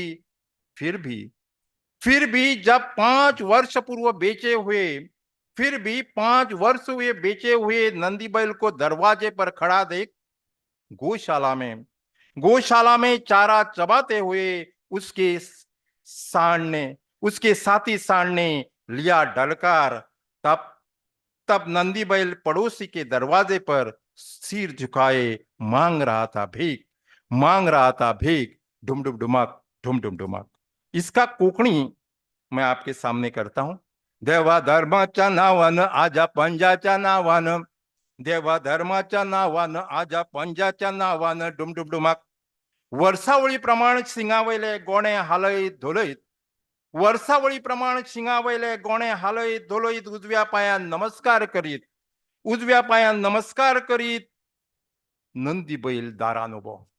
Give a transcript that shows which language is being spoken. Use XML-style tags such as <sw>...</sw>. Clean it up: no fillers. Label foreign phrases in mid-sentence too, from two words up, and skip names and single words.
<hi>फिर भी फिर भी जब 5 वर्ष पूर्व बेचे हुए, फिर भी 5 वर्ष हुए बेचे हुए नंदी बैल को दरवाजे पर खड़ा देख गौशाला में, गौशाला में चारा चबाते हुए उसके सांड ने, उसके साथी सांड ने लिया ढलकार। तब तब नंदी बैल पड़ोसी के दरवाजे पर सिर झुकाए मांग रहा था भीख, मांग रहा था भीख। ढुम ढुम ढुमक, ढुम ढुम ढुमक। इसका कोंकणी मैं आपके सामने करता हूं।</hi> <mr>देवा धर्माच्या नावानं आजा पंजाच्या नावानं, देवा धर्माच्या नावानं आजा पंजाच्या नावानं डुम डुम डुमाक। वर्षावळी प्रमाण शिंगावयले गोणे हालयत धुलयत, वर्षावळी प्रमाण शिंगावयले गोणे हालयत धुलयत उजव्या पायान नमस्कार करीत, उजव्या पायान नमस्कार करीत नंदी बैल दारान उबो।</mr>